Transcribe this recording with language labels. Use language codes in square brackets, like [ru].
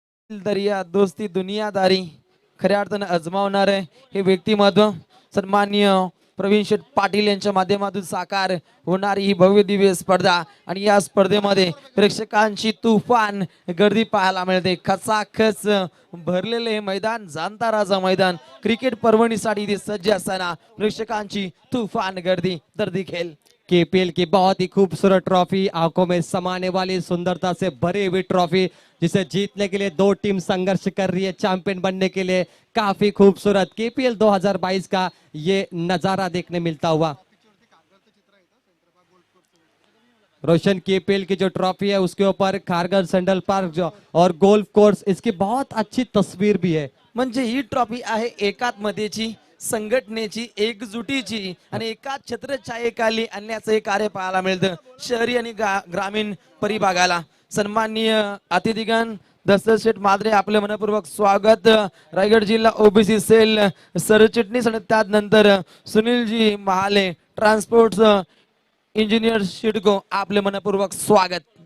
[mr] दरिया दोस्ती दुनियादारी खऱ्या अर्थानं अजमावणार आहे हे व्यक्तिमत्व सन्माननीय प्रवीण शेठ पाटील यांच्या माध्यमातून साकार होणारी ही भव्य दिव्य स्पर्धा। आणि या स्पर्धेमध्ये प्रेक्षकांची तुफान गर्दी पाहायला मिळते। खचाखच भरलेले हे मैदान जाणता राजा मैदान क्रिकेट पर्वणीसाठी इथे सज्ज असताना प्रेक्षकांची तुफान गर्दी दर्दी खेल। [hi] केपीएल की बहुत ही खूबसूरत ट्रॉफी, आंखों में समाने वाली सुंदरता से भरी हुई ट्रॉफी, जिसे जीतने के लिए 2 टीम संघर्ष कर रही है चैंपियन बनने के लिए। काफी खूबसूरत केपीएल 2022 का ये नजारा देखने मिलता हुआ। रोशन, केपीएल की जो ट्रॉफी है उसके ऊपर खारघर सेंट्रल पार्क और गोल्फ कोर्स, इसकी बहुत अच्छी तस्वीर भी है। [mr] म्हणजे ही ट्रॉफी आहे एकात्मतेची, संघटनेची, एकजुटीची आणि एकाच छत्रछायेखाली आणण्याचं हे कार्य पाहायला मिळतं शहरी आणि ग्रामीण परिभागाला। सन्माननीय अतिथीगण दशरथ शेठ माद्रे, आपले मनपूर्वक स्वागत। रायगड जिल्हा ओबीसी सेल सरचिटणीस आणि त्यानंतर सुनीलजी महाले ट्रान्सपोर्ट इंजिनियर शिडको, आपले मनपूर्वक स्वागत।